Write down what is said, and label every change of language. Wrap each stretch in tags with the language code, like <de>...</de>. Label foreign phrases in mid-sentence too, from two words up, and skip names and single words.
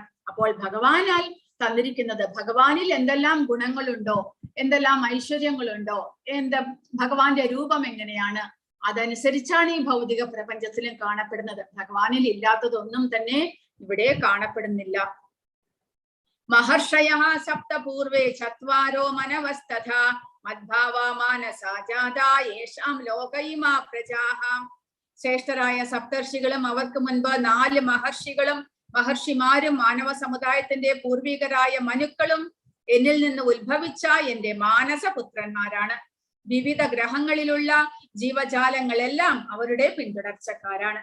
<ml>അപ്പോൾ ഭഗവാനാൽ തന്നിരിക്കുന്നത്, ഭഗവാനിൽ എന്തെല്ലാം ഗുണങ്ങളുണ്ടോ, എന്തെല്ലാം ഐശ്വര്യങ്ങളുണ്ടോ, ഭഗവാന്റെ രൂപം എങ്ങനെയാണ്, അതനുസരിച്ചാണ് ഈ ഭൗതിക പ്രപഞ്ചത്തിലും കാണപ്പെടുന്നത്. ഭഗവാനിൽ ഇല്ലാത്തതൊന്നും തന്നെ ഇവിടെ കാണപ്പെടുന്നില്ല.</ml> <sa>महर्षयः सप्त पूर्वे चत्वारो मनवस्तथा मद्भावा मानसा जाता येषां लोक इमा प्रजाः.</sa> <ml>ശ്രേഷ്ഠരായ സപ്തർഷികളും അവർക്ക് മുൻപ് 4 മഹർഷിമാരും മാനവ സമുദായത്തിന്റെ പൂർവികരായ മനുക്കളും എന്നിൽ നിന്ന് ഉത്ഭവിച്ച എന്റെ മാനസപുത്രന്മാരാണ്. വിവിധ ഗ്രഹങ്ങളിലുള്ള ജീവജാലങ്ങളെല്ലാം അവരുടെ പിന്തുടർച്ചക്കാരാണ്.</ml>